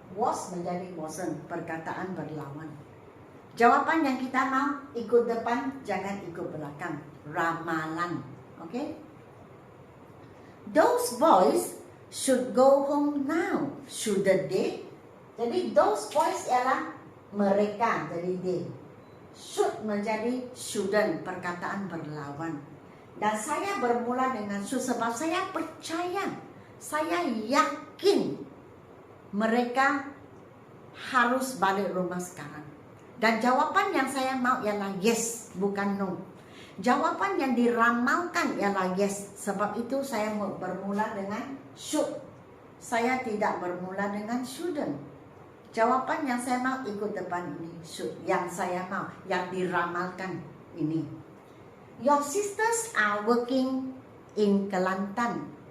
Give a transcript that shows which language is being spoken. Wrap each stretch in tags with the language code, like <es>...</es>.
<ms>Was menjadi wasn't, perkataan berlawan. Jawapan yang kita mau, ikut depan, jangan ikut belakang. Ramalan. Okay?</ms> <en>Those boys should go home now, shouldn't they?</en> <ms>Jadi those boys ialah mereka, jadi they. Should menjadi shouldn't, perkataan berlawan. Dan saya bermula dengan should sebab saya percaya, saya yakin mereka harus balik rumah sekarang. Dan jawapan yang saya mau ialah yes, bukan no. Jawapan yang diramalkan ialah yes. Sebab itu saya bermula dengan should. Saya tidak bermula dengan shouldn't. Jawapan yang saya mau ikut depan ini should. Yang saya mau, yang diramalkan ini.</ms> <en>Your sisters are working in Kelantan.</en>